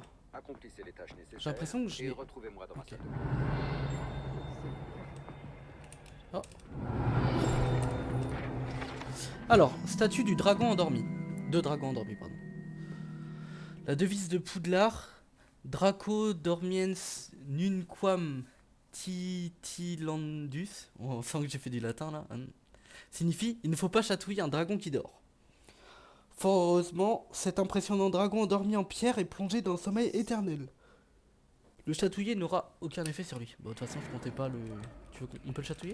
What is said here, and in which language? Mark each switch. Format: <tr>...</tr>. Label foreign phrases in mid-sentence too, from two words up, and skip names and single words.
<fr>Accomplissez les tâches nécessaires. J'ai l'impression que je et l'ai- retrouvez-moi dans ma Ok. salle. Oh. Alors, statue du dragon endormi. Deux dragons endormis, pardon. La devise de Poudlard,</fr> <la>Draco dormiens nunquam titilandus,</la> <fr>on sent que j'ai fait du latin là, signifie il ne faut pas chatouiller un dragon qui dort. Fort heureusement, cet impressionnant dragon endormi en pierre est plongé dans le sommeil éternel. Le chatouiller n'aura aucun effet sur lui. Bon, de toute façon, je comptais pas le... Tu veux qu'on peut le chatouiller?</fr>